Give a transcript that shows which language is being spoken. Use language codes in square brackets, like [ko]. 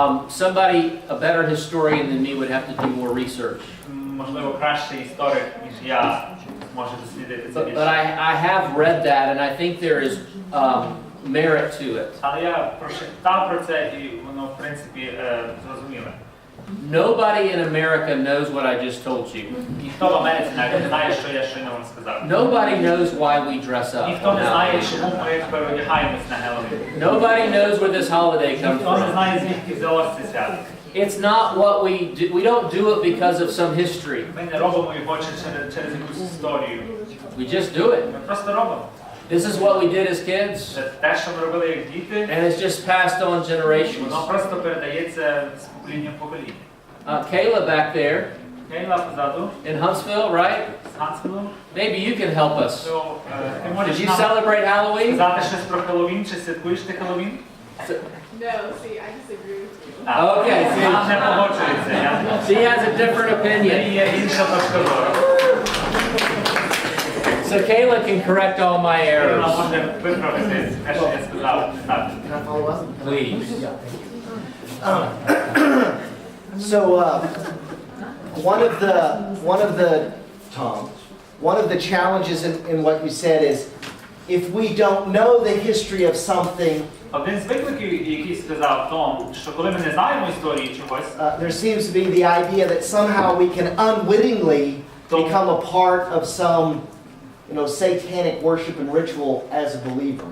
[en] Somebody, a better historian than me, would have to do more research. [uk] Можливо, кращий історик, ніж я, може дослідити це [en] But [uk] більше. [en] I have read that, and I think there is merit to it. [uk] Але я прочитав про це, і воно, в принципі, зрозуміле. [en] Nobody in America knows what I just told you. [uk] Ніхто в Америці навіть не знає, що я щойно вам сказав. [en] Nobody knows why we dress up. [uk] Ніхто не знає, чому ми переодягаємось на Геловін. [en] Nobody knows where this holiday comes [uk] Ніхто не [en] from. [uk] знає, звідки взялося це свято. [en] It's not what we do. We don't do it because of some history. [uk] Ми не робимо його через якусь історію. [en] We just do it. [uk] Ми просто робимо. [en] This is what we did as kids, [uk] Це те, що ми робили як діти, [en] and it's just passed on generations. [uk] воно просто передається з покоління в покоління. [en] Kayla back there [uk] Кейла позаду, [en] in Huntsville, right? [uk] з Хансфілом. [en] Maybe you can help us. [uk] То ти можеш [en] Did you [uk] нам [en] celebrate Halloween? [uk] сказати щось про Хеллоуін, чи святкуєш ти Хеллоуін? [en] No, see, I disagree with you. Okay, see. [uk] Нам не погоджується. [en] She has a different opinion. [uk] Є інша точка зору. [en] So Kayla can correct all my [uk] Вона [en] errors. [uk] може виправити те, що я сказав. Так. [en] Can I follow up? Please. So one of the challenges in what you said is, if we don't know the history of something, [uk] Один з викликів, який сказав Том, що коли ми не знаємо історії чогось, [en] there seems to be the idea that somehow we can unwittingly become a part of some, satanic worship and ritual as a believer.